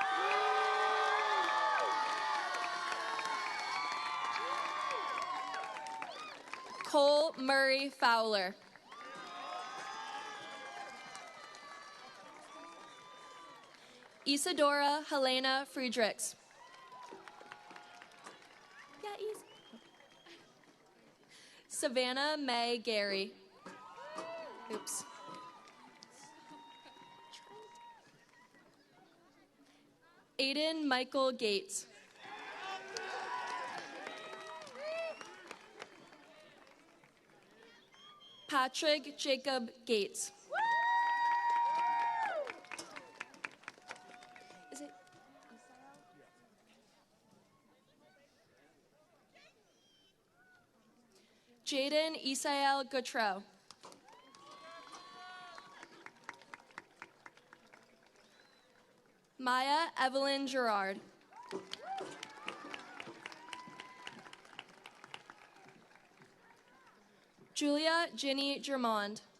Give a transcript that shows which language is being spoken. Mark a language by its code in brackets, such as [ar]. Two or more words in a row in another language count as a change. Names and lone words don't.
[en] Cole Murray Fowler. Isadora Helena Friedrichs. Yeah, easy. Savannah May Gary. Oops. Aiden Michael Gates. Patrick Jacob Gates. Is it Jaden Isael Gautreau. Maya Evelyn Gerard. Julia Ginny Germond.